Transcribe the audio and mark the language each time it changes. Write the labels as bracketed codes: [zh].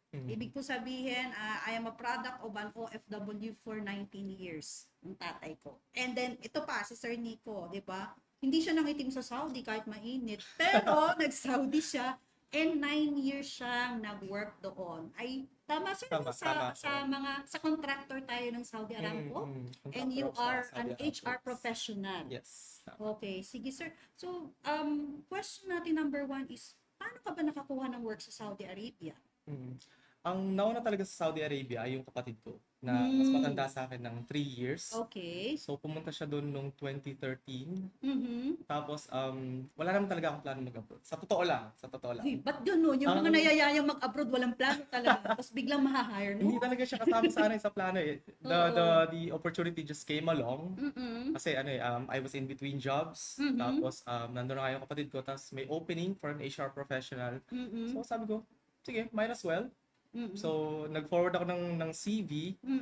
[tl] Ibig ko sabihin, [en] I am a product of an OFW for 19 years, [tl] ang tatay ko. [en] And then, [tl] ito pa, si Sir Nico, di ba? Hindi siya nangitim sa Saudi kahit mainit. Pero, nag-Saudi siya, and 9 years siyang nag-work doon. Ay, tama sir, Tama, tama. sa contractor tayo ng Saudi Aramco. [en] And you are an HR professional. Yes. [tl] Okay, sige sir. So, question natin number 1 is, paano ka ba nakakuha ng work sa Saudi Arabia? Ang nauna talaga sa Saudi Arabia ay yung kapatid ko na mas matanda sa akin ng 3 years. [en] Okay. [tl] So pumunta siya doon noong 2013. Mm-hmm. Tapos wala naman talaga akong plano mag-abroad. Sa totoo lang. Uy, ba't gano'n? Yung mga nayayayang mag-abroad, walang plano talaga. Tapos biglang mahahire, no? Hindi talaga siya kasama sa sa plano eh. [en] The opportunity just came along. [tl] Kasi [en] I was in between jobs. [tl] Tapos nandun na nga yung kapatid ko. Tapos may [en] opening for an HR professional. [tl] So sabi ko, sige, [en] might as well. [tl] So nag-forward ako ng CV.